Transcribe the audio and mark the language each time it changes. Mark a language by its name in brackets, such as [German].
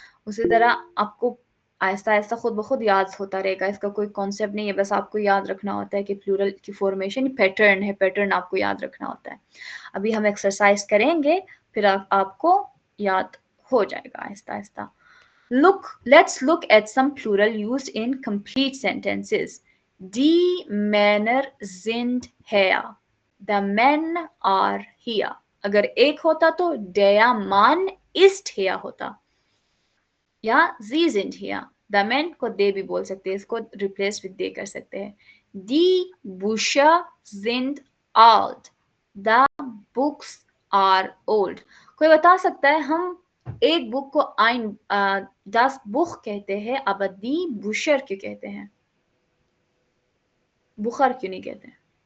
[Hindi] उसी तरह आपको आहिस्ता आहिस्ता खुद ब खुद याद होता रहेगा, इसका कोई कॉन्सेप्ट नहीं है, बस आपको याद रखना होता है कि प्लूरल की फॉर्मेशन पैटर्न है, पैटर्न आपको याद रखना होता है। अभी हम एक्सरसाइज करेंगे, फिर आपको याद हो जाएगा Aahista Aahista. [English] Let's look at some plural used in complete sentences. [German] Die Männer sind hier. [English] The men are here. [Hindi] अगर एक होता तो [German] der Mann ist hier [Hindi] होता, या [German] sie sind here. [Hindi] The men को they भी बोल सकते हैं, इसको [English] replace with they [Hindi] कर सकते हैं। [German] Die Bücher sind alt. [English] The books are old. [Hindi] कोई बता सकता है हम एक बुक को ein das Buch कहते हैं, अब दी बुशर क्यों कहते हैं, बुखर क्यों नहीं कहते हैं?